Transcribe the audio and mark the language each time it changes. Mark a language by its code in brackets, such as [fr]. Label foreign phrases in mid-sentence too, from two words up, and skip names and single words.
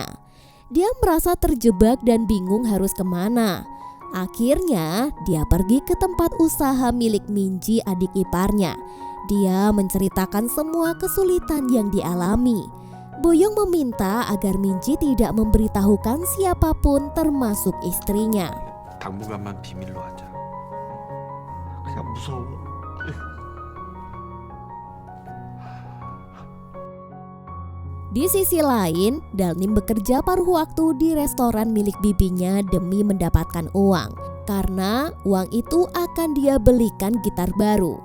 [id] Dia merasa terjebak dan bingung harus kemana. Akhirnya, dia pergi ke tempat usaha milik Minji, adik iparnya. Dia menceritakan semua kesulitan yang dialami. Boyong meminta agar Minji tidak memberitahukan siapapun termasuk istrinya. [ko] 당분간만 비밀로 하자. 그냥 무서워. [id] Di sisi lain, Dalnim bekerja paruh waktu di restoran milik bibinya demi mendapatkan uang. Karena uang itu akan dia belikan gitar baru.